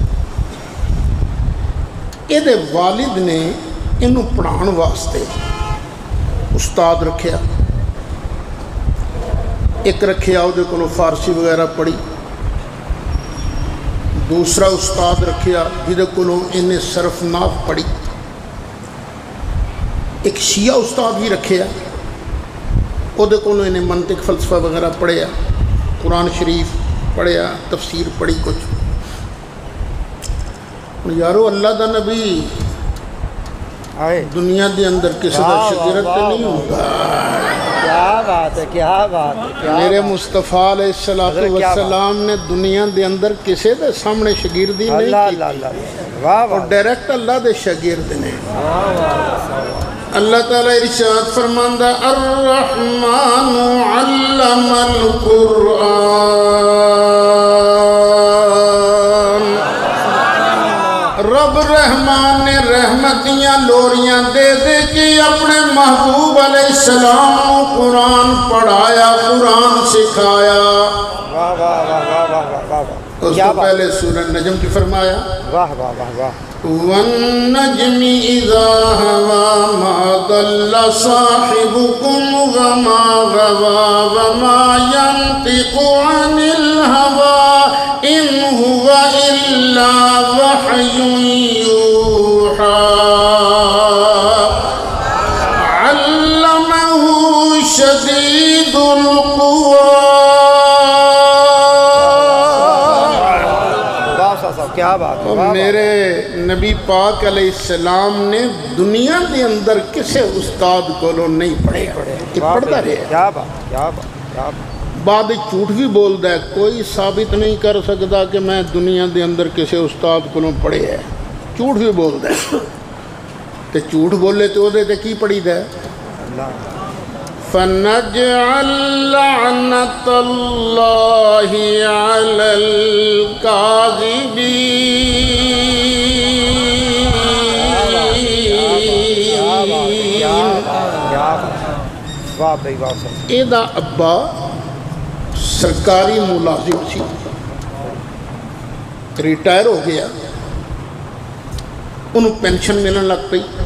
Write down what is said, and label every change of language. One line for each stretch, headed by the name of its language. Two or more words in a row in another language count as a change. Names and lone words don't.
Punjabi: یہ دے والد نے انہوں پڑھان واسطے استاد رکھیا، ایک رکھیا وہ دے کولوں فارسی وغیرہ پڑھی، دوسرا استاد رکھیا جدے کولوں انہیں صرف ناف پڑھی، ایک شیعہ استاد بھی رکھیا وہ دے کولوں انہیں منطق فلسفہ وغیرہ پڑھیا، قرآن شریف پڑھیا، تفسیر پڑھی کچھ۔ یارو اللہ دا نبی دنیا دے اندر کسی دا شگرد تے نہیں ہوتا۔
Urdu: کیا بات ہے، کیا بات ہے۔
Punjabi: میرے مصطفیٰ
Arabic: علیہ السلام
Punjabi: نے دنیا دے اندر کسی دے سامنے شگردی نہیں کی، اور ڈائریکٹ اللہ دے شگرد نے۔ اللہ تعالیٰ ارشاد فرماندہ
Arabic: الرحمن علم القرآن۔
Urdu: رب رحمان نے رحمت رحمت
Punjabi: دیاں لوریاں دے دے کے
Urdu: اپنے محبوب
Arabic: علیہ السلام
Urdu: کو قرآن پڑھایا، قرآن سکھایا۔ واہ واہ واہ واہ واہ واہ واہ، اس کو پہلے سورہ نجم کی فرمایا، واہ واہ واہ واہ،
Arabic: وَالنَّجْمِ إِذَا هَوَى مَا ضَلَّ صَاحِبُكُمْ وَمَا غَوَى وَمَا يَنطِقُ عَنِ الْهَوَى إِنْ هُوَ إِلَّا وَحْيٌ يُوحَى عَلَّمَهُ شَدِيدُ الْقُوَىٰ۔
Urdu: کیا بات ہے، میرے نبی پاک
Arabic: علیہ السلام
Urdu: نے دنیا کے اندر کسے استاد کو نہیں پڑھے، پڑھتا رہے۔ کیا بات، کیا بات، کیا بات۔ بعد جھوٹ بھی بولتا ہے، کوئی ثابت نہیں کر سکتا کہ میں دنیا کے اندر کسے استاد کو پڑھے ہے، جھوٹ بھی بولتا ہے۔ تو جھوٹ بولے تو وہ کی پڑھی ہے؟
Arabic: فَنَجْعَلْ لَعْنَةَ اللَّهِ عَلَى الْكَاذِبِينَ۔
Punjabi: ایدہ ابا سرکاری ملازم سی، ریٹائر ہو گیا، انہوں پینشن ملن لگ پئی۔